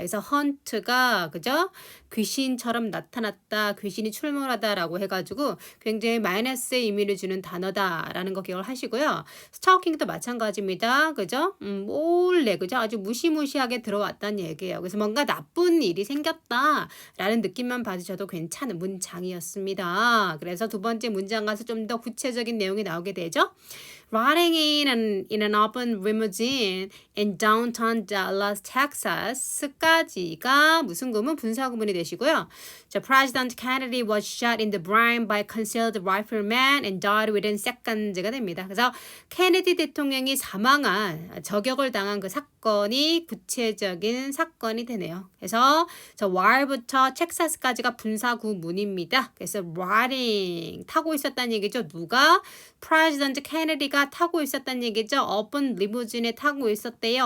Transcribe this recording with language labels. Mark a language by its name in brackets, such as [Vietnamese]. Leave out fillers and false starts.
[Korean] 그래서 hunt가 그죠? 귀신처럼 나타났다, 귀신이 출몰하다라고 해가지고 굉장히 마이너스의 의미를 주는 단어다라는 거 기억을 하시고요. 스토킹도 마찬가지입니다. 그죠? 몰래 그죠? 아주 무시무시하게 들어왔다는 얘기예요. 그래서 뭔가 나쁜 일이 생겼다라는 느낌만 받으셔도 괜찮은 문장이었습니다. 그래서 두 번째 문장 가서 좀 더 구체적인 내용이 나오게 되죠. [English] Riding in an open limousine in downtown Dallas, Texas [Korean] 까지가 무슨 구문? 분사 구문이 되시고요. [English] 자, President Kennedy was shot in the brain by concealed rifleman and died within seconds [Korean] 가 됩니다. 그래서 케네디 대통령이 사망한 저격을 당한 그 사건이 구체적인 사건이 되네요. 그래서 저 wire부터 텍사스까지가 분사 구문입니다. 그래서 riding 타고 있었다는 얘기죠. 누가? President Kennedy가 타고 있었다는 얘기죠. 오픈 리무진에 타고 있었대요.